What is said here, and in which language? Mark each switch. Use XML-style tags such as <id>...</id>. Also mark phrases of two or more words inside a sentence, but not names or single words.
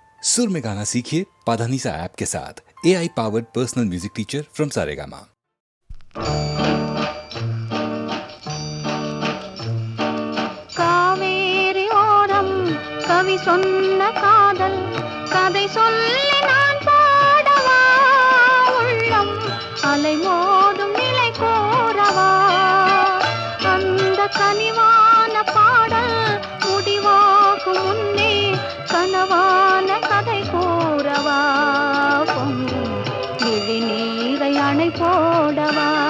<hi>सुर में गाना सीखिए पाधानीसा ऐप के साथ।</hi> <en>AI powered personal music teacher from</en> <hi>सारेगामा।</hi> <ta>காவேரி ஓரம் கவி சொன்ன காதல் கதை சொல்லி நான் பாடவா, உள்ளம் அலை மோதும் நிலை கோரவா, அந்த கனிவான பாடல் முடிவாகும் முன்னே கனவான கதை கூறவா, பொங்கும் விழி நீரை அணை போடவா.</ta>